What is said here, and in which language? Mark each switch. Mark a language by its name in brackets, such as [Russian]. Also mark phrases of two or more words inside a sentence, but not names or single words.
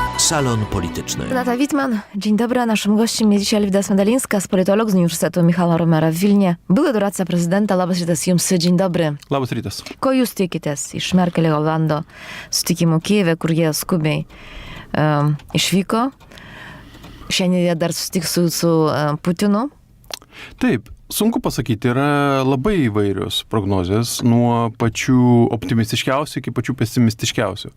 [Polish] Salon Polityczny. Renata Wittmann, dzień dobry. A naszym gościem jest dzisiaj Alvydas Medalinskas, politolog z Uniwersytetu Michała Romera w Wilnie, były doradca prezydenta. [Lithuanian] Labas rytas jums, [Polish] dzień dobry. [Lithuanian] Labas rytas. Ko jūs tikitės iš Merkelio Hollando sutikimo Kijeve, kur jie skubiai išvyko? Šiandien jie dar susitiks su Putinu? Taip, sunku pasakyti, yra labai įvairios prognozės, nuo pačių optimistiškiausių iki pačių pesimistiškiausių.